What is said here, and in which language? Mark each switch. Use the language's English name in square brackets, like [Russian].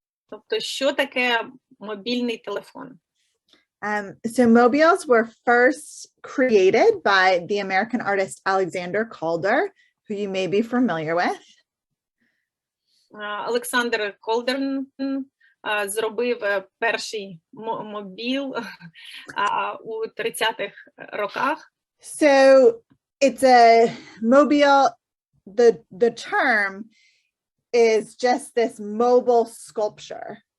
[Ukrainian] Тобто, що таке мобільний телефон? [English] So mobiles were first created by the American artist Alexander Calder, who you may be familiar with. [Ukrainian] Олександр Колдер зробив перший мобіл у 30-х роках. [English] So it's a mobile, the term is just this mobile sculpture.